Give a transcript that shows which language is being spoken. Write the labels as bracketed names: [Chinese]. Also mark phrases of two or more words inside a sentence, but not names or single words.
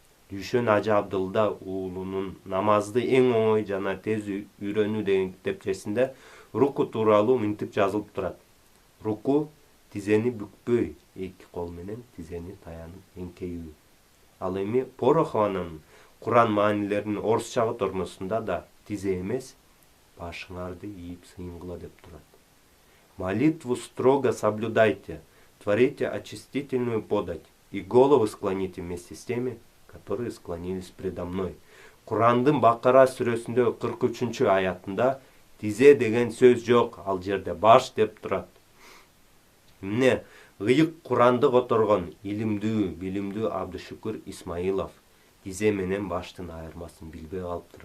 [Kyrgyz] Дүйшөн Ажы Абдылда уулунун намазды эң оңой жана тез үйрөнүү деген китепчесинде руку тууралуу мынтип жазылып турат. Руку тизени бүкпөй, эки кол менен тизени таянып эңкеюу. Ал эми Порохованын Куран маанилеринин орусча котормосунда да тизе эмес, башыңарды ийип сыйынгыла деп турат. [Russian] Молитву строго соблюдайте, творите очистительную подать и головы склоните вместе с теми, которые склонились предо мной. [Kyrgyz] Курандын Бакара сүрөсүндө 43-аятында тизе деген сөз жок, ал жерде баш деп турат. Эмне ыйык Куранды которгон илимдүү, билимдүү Абдышүкүр Исмаилов тизе менен баштын айырмасын билбей калыптырбы?